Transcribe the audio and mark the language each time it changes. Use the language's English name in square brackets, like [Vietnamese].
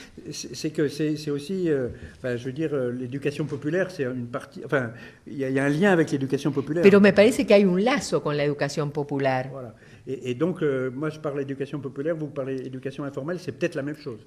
[French] C'est que c'est aussi, enfin, je veux dire, l'éducation populaire, c'est une partie. Enfin, il y a un lien avec l'éducation populaire. [Spanish] Pero me parece que hay un lazo con la educación popular. [French] Voilà. Et donc, moi, je parle d'éducation populaire, vous parlez d'éducation informelle, c'est peut-être la même chose.